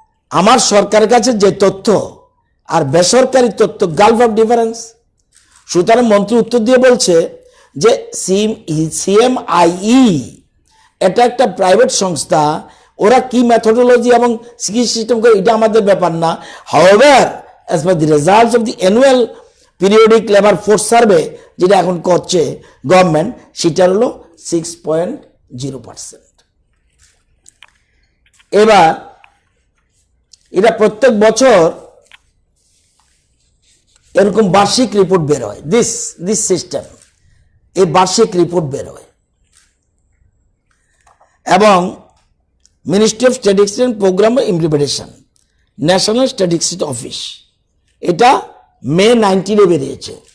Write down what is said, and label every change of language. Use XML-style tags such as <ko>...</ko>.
<bn>আমার সরকারের কাছে যে তথ্য আর বেসরকারি তথ্য</bn> <en>Gulf of difference.</en> <bn>সুতরাং মন্ত্রী উত্তর দিয়ে বলছে যে CMIE এটা একটা প্রাইভেট সংস্থা, ওরা কি মেথডোলজি এবং কি সিস্টেম করে এটা আমাদের ব্যাপার না।</bn> <en>However, as per the results of the annual periodic labor force survey</en> <bn>যেটা এখন করছে গভর্নমেন্ট, সেটা হলো 6.0%। এবার এটা প্রত্যেক বছর এরকম বার্ষিক রিপোর্ট বের হয়।</bn> <en>this system,</en> <bn>এই বার্ষিক রিপোর্ট বের হয় এবং ministry of statistics and programme implementation, national statistics office, এটা মে 19 বেরিয়েছে।</bn>